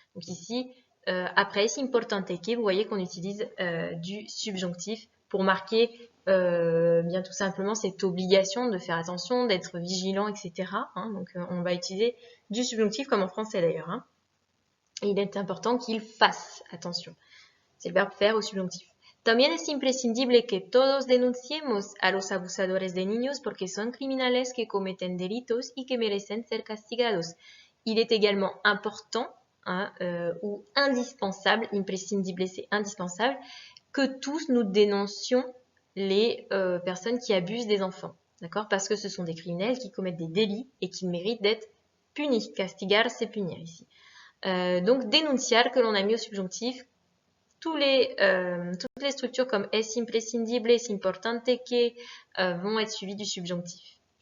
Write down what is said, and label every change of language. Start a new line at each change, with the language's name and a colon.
French: Donc ici, après,
Spanish: es importante que,
French: vous voyez qu'on utilise du subjonctif pour marquer bien tout simplement cette obligation de faire attention, d'être vigilant, etc. Donc on va utiliser du subjonctif comme en français d'ailleurs. Il est important qu'ils fassent attention. C'est le verbe faire au subjonctif.
Spanish: También es imprescindible que todos denunciemos a los abusadores de niños porque son criminales que cometen delitos y que merecen ser castigados.
French: Il est également important ou indispensable, imprescindible c'est indispensable, que tous nous dénoncions les personnes qui abusent des enfants, d'accord? Parce que ce sont des criminels qui commettent des délits et qui méritent d'être punis. Castigar, c'est punir ici. Donc, denunciar, que l'on a mis au subjonctif, toutes les structures comme
Spanish: es imprescindible, es importante que
French: vont être suivies du subjonctif.